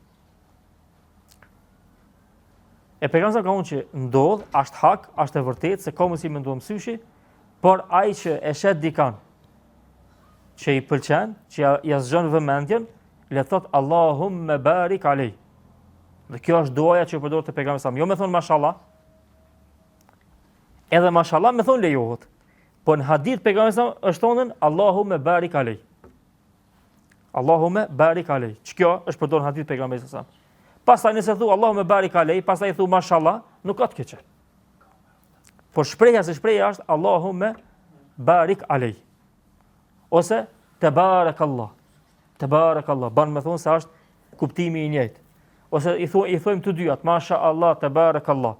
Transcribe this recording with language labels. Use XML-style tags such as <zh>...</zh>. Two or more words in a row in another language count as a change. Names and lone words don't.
<sq>E pejgamberi ka thonë që ndodh, është hak, është e vërtetë se ka mundësi me ndodh mësyshi, por ai që e shet dikan që i pëlqen, që ja zgjon vëmendjen, le thot</sq> <ar>اللهم بارك عليه.</ar> <sq>Dhe kjo është duaja që përdor te pejgamberi sa. Jo më thon mashallah. Edhe mashallah më thon lejohet. Po në hadith pejgamberi sa është thonë</sq> <ar>اللهم بارك عليه. اللهم بارك عليه.</ar> <sq>Kjo është përdor në hadith pejgamberi sa. Pastaj nëse thu</sq> <ar>اللهم بارك عليه,</ar> <sq>pastaj thu mashallah, nuk ka të keqe. Por shpreha është</sq> <ar>اللهم بارك عليه. Ose تبارك الله. تبارك الله.</ar> <sq>Ban me thonë se është kuptimi i njëjtë. Ose i thojmë të dyjat,</sq> <ar>ما شاء الله، تبارك الله.</ar>